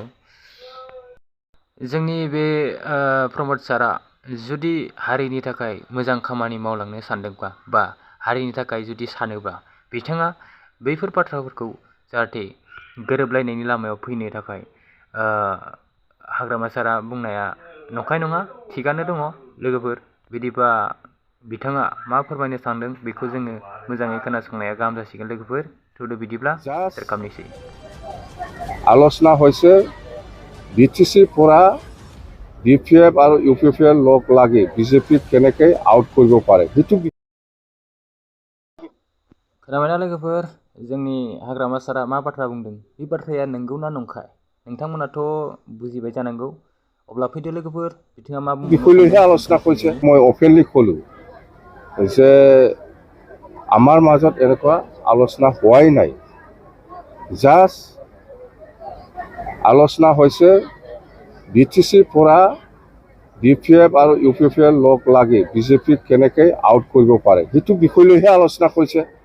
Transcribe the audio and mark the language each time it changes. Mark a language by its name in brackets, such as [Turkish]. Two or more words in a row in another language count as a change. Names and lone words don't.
[Bodo] जोंनि बे प्रमद सारा जुदि हारिनि थाखाय मोजां खामानि मावलांनो सानदोंबा बा हारिनि थाखाय जुदि सानोबा बिथाङा बैफोर बाथ्राफोरखौ जाहाथे गोरोबलायनायनि लामायाव फैनो थाखाय हाग्रामा सारा बुंनाया नंखाय नङा, थिगानो दङ लोगोफोर। बिदिबा बिथाङा मा फोरमायनो सानदों बेखौ जोङो मोजाङै खोनासंनाया गाहाम जासिगोन लोगोफोर। थुदो बिदिब्ला खालामनोसै। [Assamese] আলোচনা হৈছে BTC পৰা DPF আৰু UPPL লগ লাগি বিজেপিক কেনেকৈ আউট কৰিব পাৰে সেইটো [Bodo] खोनाबायना लोगोफोर, जोंनि हाग्रामा सारा मा बाथ्रा बुंदों, बे बाथ्राया नंगौना नंखाय नोंथांमोनाथ' बुजिबाय जानांगौ। अब्ला फैदो लोगोफोर, बिथाङा मा बुंनो [Assamese] বিষয়লৈহে আলোচনা কৰিছে। মই অপেনলি ক'লোঁ যে আমাৰ মাজত এনেকুৱা আলোচনা হোৱাই নাই। জাষ্ট আলোচনা হৈছে BTC পৰা DPF আৰু UPPL লগ লাগি বিজেপিক কেনেকৈ আউট কৰিব পাৰে সেইটো বিষয়লৈহে আলোচনা কৰিছে।